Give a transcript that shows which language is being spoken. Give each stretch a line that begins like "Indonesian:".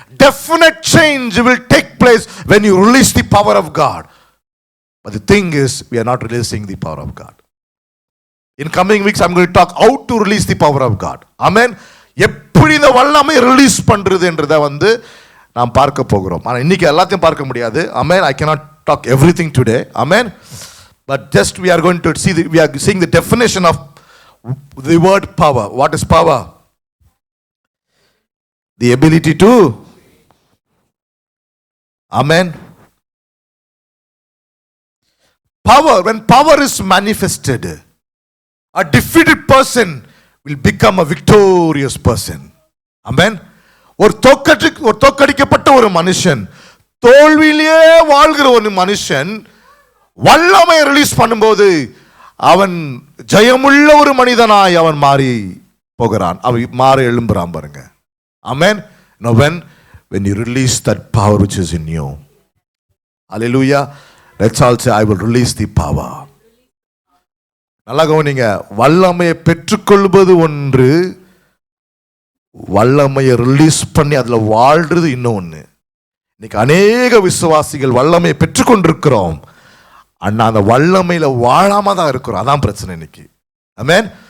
English: Definite change will take place when you release the power of God. But the thing is, we are not releasing the power of God. In coming weeks, I'm going to talk how to release the power of God. Amen.
Tamil: எப்படி இந்த வல்லமை release பண்றது என்றதை வந்து நாம் பார்க்க போகிறோம். ஆனால் இன்னைக்கு எல்லாத்தையும் பார்க்க முடியாது.
English: Amen. I cannot talk everything today. Amen. But just we are going to see, we are seeing the definition of the word power. What is power? The ability to, amen. Power, when power is manifested, a defeated person will become a victorious person. Amen.
Tamil: ஒரு தோற்கடிக்கப்பட்ட ஒரு மனுஷன், தோல்வியிலேயே வாழ்கிற ஒரு மனுஷன் வல்லமை release பண்ணும்போது அவன் ஜெயமுள்ள ஒரு மனிதனாய் அவன் மாறி போகிறான். அவன் மாற எழும்புறான் பாருங்க. Amen.
English: Now when you release that power which is in you. Hallelujah. Let's all say, I will release the power.
Tamil: நல்லா கவனிங்க. வல்லமையை பெற்றுக்கொள்வது ஒன்று, வல்லமையை ரிலீஸ் பண்ணி அதில் வாழ்றது இன்னொன்று. இன்னைக்கு அநேக விசுவாசிகள் வல்லமையை பெற்றுக்கொண்டிருக்கிறோம், அண்ணா அந்த வல்லமையில வாழாம தான் இருக்கிறோம். அதான் பிரச்சனை இன்னைக்கு. ஆமென்.